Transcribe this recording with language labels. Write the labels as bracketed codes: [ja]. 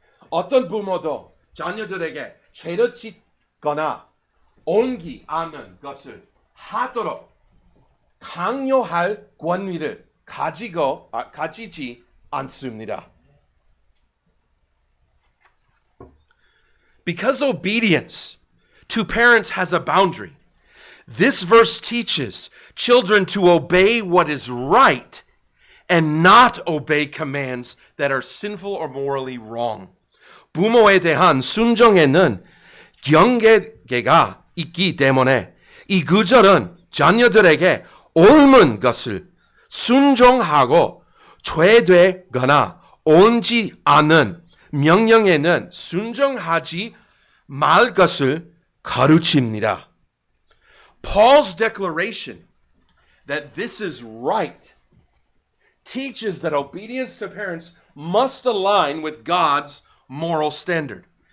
[ko] 어떤 부모도 자녀들에게 죄를 짓거나 옳지 않은 것을 하도록 강요할 권위를 가지지 않습니다. [en] Because obedience to parents has a boundary, this verse teaches children to obey what is right and not obey commands that are sinful or morally wrong. [ko] 부모에 대한 순종에는 경계가 있기 때문에 이 구절은 자녀들에게 옳은 것을 순종하고 죄되거나 옳지 않은 명령에는 순종하지 말 것을 가르칩니다. [en] Paul's declaration that this is right teaches that obedience to parents must align with God's moral standard.